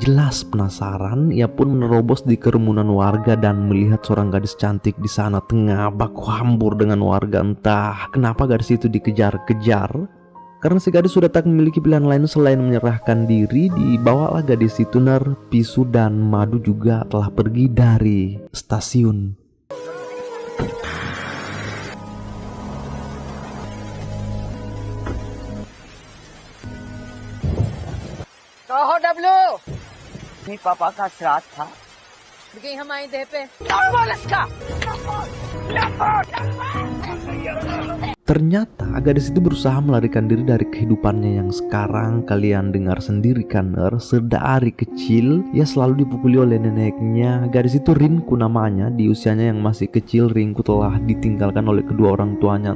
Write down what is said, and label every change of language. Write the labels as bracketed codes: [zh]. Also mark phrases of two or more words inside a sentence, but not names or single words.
[id] Jelas penasaran, ia pun menerobos di kerumunan warga dan melihat seorang gadis cantik di sana tengah baku hambur dengan warga. Entah kenapa gadis itu dikejar-kejar. Karena si gadis sudah tak memiliki pilihan lain selain menyerahkan diri, dibawalah gadis itu. Pisu dan Madu juga telah pergi dari stasiun. [hi] कहो डब्लू, नहीं पापा का श्राद्ध था। लेकिन हमारी देह पे [id] Ternyata gadis itu berusaha melarikan diri dari kehidupannya yang sekarang kalian dengar sendiri kan. Sedari kecil ia selalu dipukuli oleh neneknya. Gadis itu Rinku namanya. Di usianya yang masih kecil, Rinku telah ditinggalkan oleh kedua orang tuanya.